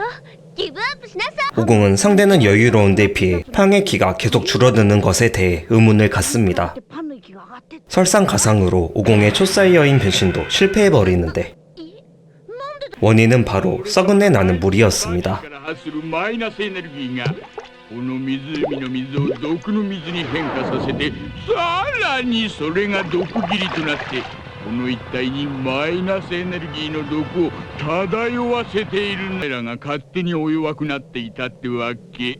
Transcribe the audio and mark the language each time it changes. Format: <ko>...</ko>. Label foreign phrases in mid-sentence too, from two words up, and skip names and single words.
<ja>ギブアップしなさい。</ja> <ko>오공은 상대는 여유로운 데 비해 팡의 기가 계속 줄어드는 것에 대해 의문을 갖습니다. 설상가상으로 오공의 초사이어인 변신도 실패해버리는데 원인은 바로 썩은내 나는 물이었습니다.</ko> <ja>この湖の水を毒の水に変化させてさらにそれが毒霧となってこの一帯にマイナスエネルギーの毒を漂わせているのらが勝手にお弱くなっていたってわけ。</ja>